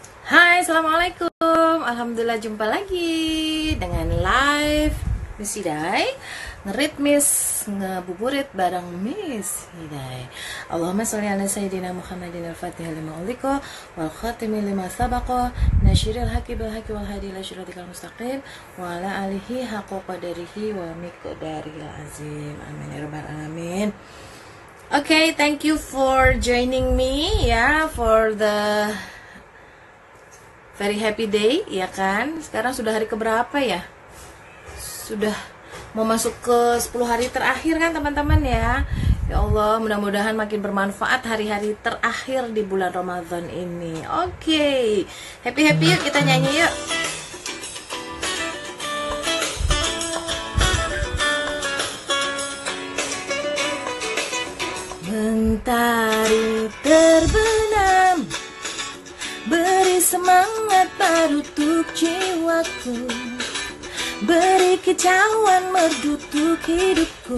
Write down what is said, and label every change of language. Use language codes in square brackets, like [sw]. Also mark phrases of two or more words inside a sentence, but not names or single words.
[id] Hai, assalamualaikum. Alhamdulillah jumpa lagi dengan live Miss Hidai ngeritmis ngebuburit bareng Miss Hidai. [ar] اللهم صل على سيدنا محمد الفاتح لما أغلق والخاتم لما سبق ناصر الحق بالحق والهادي إلى صراطك المستقيم وعلى آله حق قدره ومقداره العظيم. آمين يا رب العالمين. [en] Okay, thank you for joining me ya for the very happy day, [id] ya kan? Sekarang sudah hari keberapa ya? Sudah mau masuk ke 10 hari terakhir kan teman-teman ya. Ya Allah, mudah-mudahan makin bermanfaat hari-hari terakhir di bulan Ramadan ini. Oke, happy-happy yuk, kita nyanyi yuk. Mentari terbenam, beri semangat baru untuk jiwaku, beri kicauan merdu untuk hidupku.